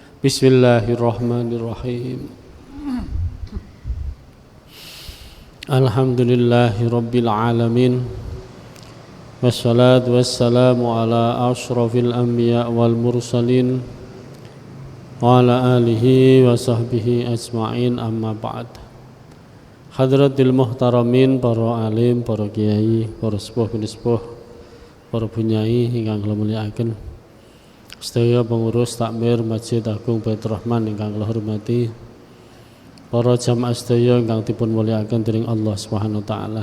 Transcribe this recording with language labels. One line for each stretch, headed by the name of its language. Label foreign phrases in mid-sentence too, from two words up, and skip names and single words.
Arabic: بسم الله الرحمن الرحيم. الحمد لله رب العالمين. والصلاة والسلام على أشرف الأنبياء والمرسلين وعلى آله وصحبه أجمعين، أما بعد. حضرات المحترمين,
Javanese: para alim, para kiai, para sepuh, para bunyai ingkang kula mulyakaken. Sedaya pengurus takmir Masjid Agung Baitur Rahman ingkang kula hormati, para jamaah sedaya ingkang dipun mulyakaken dening
Arabic: الله سبحانه وتعالى.